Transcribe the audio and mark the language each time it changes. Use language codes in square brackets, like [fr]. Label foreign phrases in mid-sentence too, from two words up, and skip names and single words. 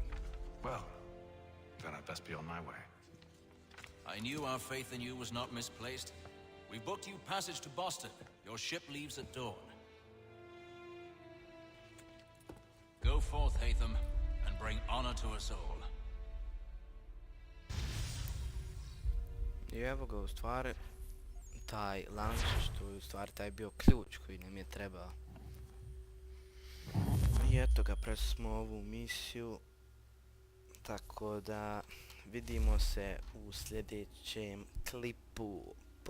[en] Well, then I'd best be on my way. I knew our faith in you was not misplaced. We booked you passage to Boston. Your ship leaves at dawn. Go forth, Hatham, and bring honor to us all. [hr] I evo ga u stvari, taj lančić, to je u stvari taj bio ključ koji nam je trebao. I eto ga, prešli smo ovu misiju, tako da vidimo se u sljedećem klipu.